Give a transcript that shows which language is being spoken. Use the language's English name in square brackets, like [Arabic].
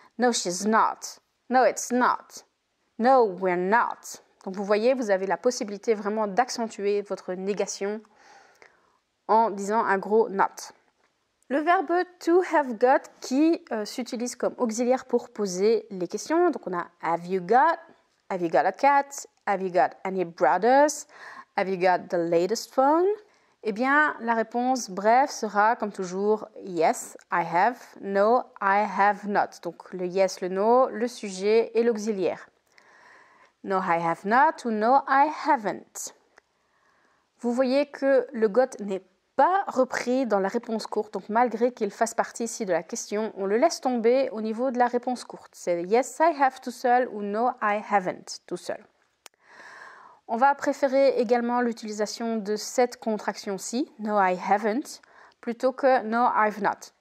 [English] No, she's not. No, it's not. No, we're not. [French] Donc, vous voyez, vous avez la possibilité vraiment d'accentuer votre négation en disant un gros not. Le verbe to have got qui s'utilise comme auxiliaire pour poser les questions. Donc, on a [English] have you got a cat? Have you got any brothers? Have you got the latest phone? [French] Eh bien, la réponse brève sera, comme toujours, [English] yes, I have, no, I have not. [French] Donc, le yes, le no, le sujet et l'auxiliaire. [English] No, I have not ou no, I haven't. [French] Vous voyez que le got n'est pas repris dans la réponse courte, donc malgré qu'il fasse partie ici de la question, on le laisse tomber au niveau de la réponse courte. C'est [English] yes, I have [French] tout seul ou [English] no, I haven't [French] tout seul. On va préférer également l'utilisation de cette contraction-ci, [English] no I haven't, [French] plutôt que [English] no I've not.